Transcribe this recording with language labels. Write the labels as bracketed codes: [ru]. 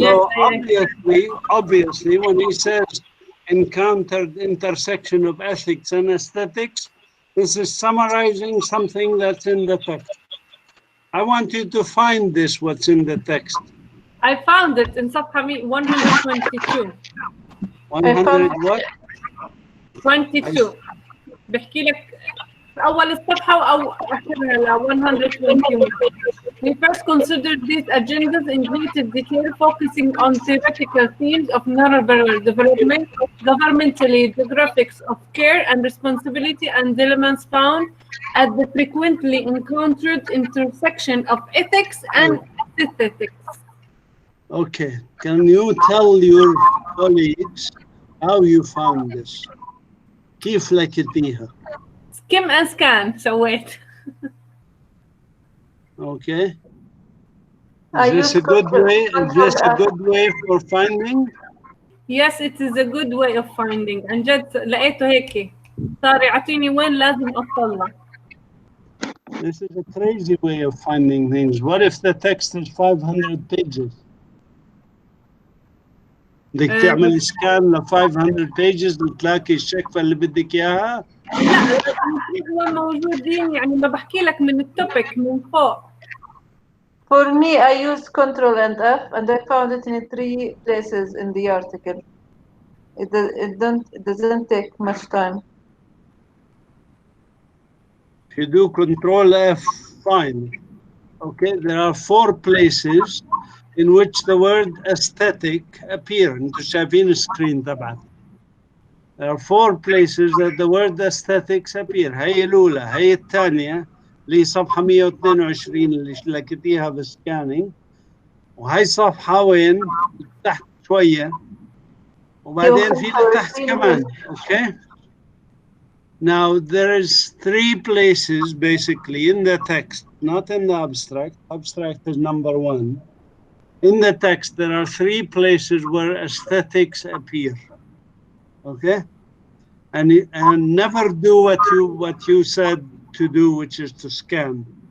[en] So obviously, when he says encountered intersection of ethics and aesthetics, this is summarizing something that's in the text. I want you to find this, what's in the text. I found it in صفحة 122. 100 what? 22. [ar] بحكي لك أول الصفحة أو آخرها ل 121. [en] We first considered these agendas in greater detail, focusing on theoretical themes of neurobehavioral development, governmentally geographics of care and responsibility, and dilemmas found at the frequently encountered intersection of ethics and aesthetics. Okay, can you tell your colleagues how you found this? [ar] كيف لقيتيها? [en] Skim and scan سويت. Okay. I Is this a good way? Is this a good way for finding? Yes, it is a good way of finding. [ar] عن جد لقيته هيك صار يعطيني وين لازم أطلع. [en] This is a crazy way of finding things. What if the text is 500 pages? [ar] بدك تعمل سكان ل 500 pages وتلاقي الشكفة اللي بدك إياها؟ لا هو موجودين يعني ما بحكي لك من التوبيك من فوق. [en] For me, I used Control and F, and I found it in 3 places in the article. It doesn't take much time. If you do Control F, fine. Okay, there are 4 places in which the word aesthetic appear. [ar] انتوا شايفين السكرين تبعك. [en] There are 4 places that the word aesthetics appear. [ar] هي الأولى، هي الثانية اللي صفحة 122 اللي لقيتيها بالسكانينج، وهي صفحة وين؟ تحت شوية، وبعدين في لتحت كمان. [en] Okay. Now there is 3 places basically in the text, not in the abstract. Abstract is number 1. In the text, there are 3 places where aesthetics appear. Okay, and never do what you said to do, which is to scan.